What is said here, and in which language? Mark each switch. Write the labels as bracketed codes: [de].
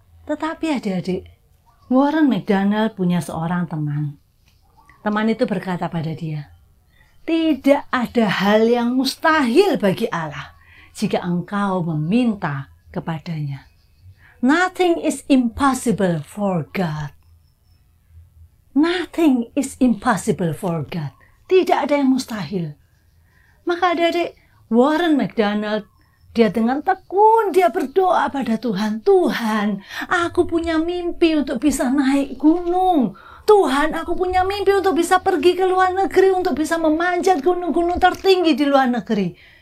[id] Tetapi adik-adik, Warren McDonald punya seorang teman. Teman itu berkata pada dia, tidak ada hal yang mustahil bagi Allah jika engkau meminta kepadanya. [en] Nothing is impossible for God. Nothing is impossible for God. [id] Tidak ada yang mustahil. Maka adik-adik, Warren McDonald Dia dengan tekun, dia berdoa pada Tuhan. Tuhan, aku punya mimpi untuk bisa naik gunung. Tuhan, aku punya mimpi untuk bisa pergi ke luar negeri, untuk bisa memanjat gunung-gunung tertinggi di luar negeri.